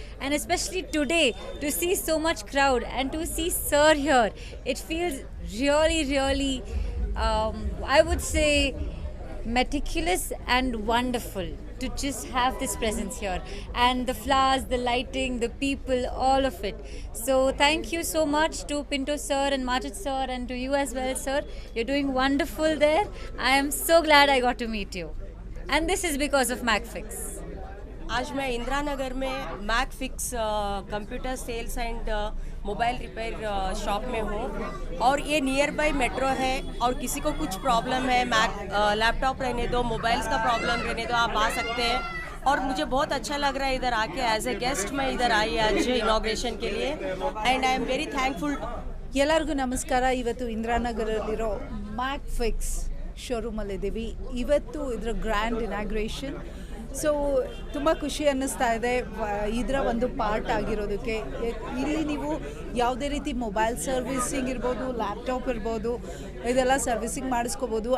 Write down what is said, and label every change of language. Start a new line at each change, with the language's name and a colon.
English: And especially today, to see so much crowd and to see sir here, it feels really, I would say meticulous and wonderful to just have this presence here, and the flowers, the lighting, the people, all of it. So thank you so much to Pinto sir and Majid sir, and to you as well sir. You're doing wonderful there. I am so glad I got to meet you, and this is because of MacFix.
Hindi: आज मैं इंदिरानगर में मैकफिक्स computer sales and mobile repair shop में हूँ, और ये near by metro है, और किसी को कुछ प्रॉब्लम है, लैपटॉप रहने दो, मोबाइल्स का प्रॉब्लम रहने दो, आप आ सकते हैं. और मुझे बहुत अच्छा लग रहा है इधर आके.
English: as a guest
Hindi: मैं इधर आई आज इनॉग्रेशन के लिए,
English: And I am very thankful.
Kannada: ಎಲ್ಲರಿಗೂ ನಮಸ್ಕಾರ. ಇವತ್ತು ಇಂದಿರಾನಗರಲ್ಲಿರೋ ಮ್ಯಾಕ್ಫಿಕ್ಸ್ ಶೋರೂಮಲ್ಲಿದ್ದೀವಿ. ಇವತ್ತು ಇದರ ಗ್ರ್ಯಾಂಡ್ ಇನಾಗ್ರೇಷನ್. ಸೊ ತುಂಬ ಖುಷಿ ಅನ್ನಿಸ್ತಾ ಇದೆ ಇದರ ಒಂದು ಪಾರ್ಟ್ ಆಗಿರೋದಕ್ಕೆ. ಇಲ್ಲಿ ನೀವು ಯಾವುದೇ ರೀತಿ ಮೊಬೈಲ್ ಸರ್ವಿಸಿಂಗ್ ಇರ್ಬೋದು, ಲ್ಯಾಪ್ಟಾಪ್ ಇರ್ಬೋದು, ಇದೆಲ್ಲ ಸರ್ವಿಸಿಂಗ್ ಮಾಡಿಸ್ಕೋಬೋದು.